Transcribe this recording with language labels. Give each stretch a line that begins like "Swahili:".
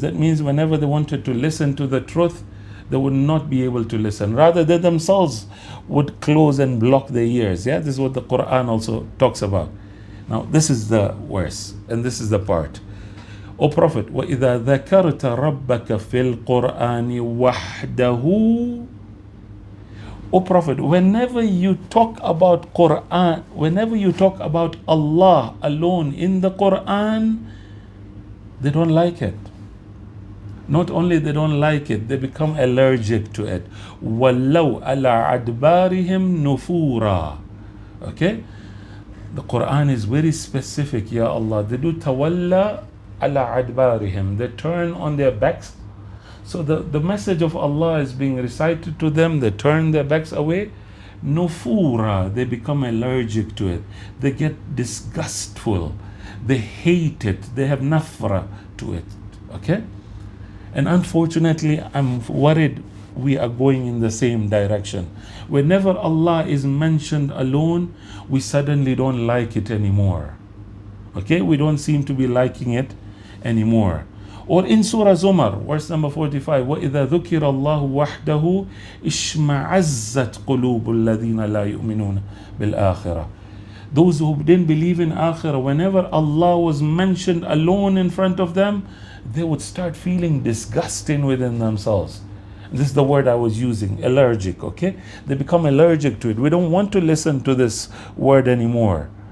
English: That means whenever they wanted to listen to the truth, they would not be able to listen. Rather, they themselves would close and block their ears. Yeah, this is what the Qur'an also talks about. Now, this is the verse, and this is the part. O Prophet,
Arabic: وَإِذَا ذَكَرْتَ رَبَّكَ فِي الْقُرْآنِ وَحْدَهُ.
English: O Prophet, whenever you talk about Qur'an, whenever you talk about Allah alone in the Qur'an, they don't like it. Not only they don't like it, they become allergic to it.
Arabic: وَلَّوْ عَلَىٰ عَدْبَارِهِمْ نُفُورًا. Okay?
English: The Qur'an is very specific, Ya Allah. They do
Arabic: tawalla ala adbarihim.
English: They turn on their backs. So the message of Allah is being recited to them. They turn their backs away. Nufura. They become allergic to it. They get disgustful. They hate it. They have nafra to it. Okay? And unfortunately, I'm worried we are going in the same direction. Whenever Allah is mentioned alone, we suddenly don't like it anymore. Okay, we don't seem to be liking it anymore. Or in Surah Zumar, verse number 45,
Arabic: وَإِذَا ذُكِرَ اللَّهُ وَحْدَهُ إِشْمَعَزَّتْ قُلُوبُ الَّذِينَ لَا يُؤْمِنُونَ بِالْآخِرَةِ.
English: Those who didn't believe in Akhirah, whenever Allah was mentioned alone in front of them, they would start feeling disgusting within themselves. This is the word I was using, allergic, okay? They become allergic to it. We don't want to listen to this word anymore.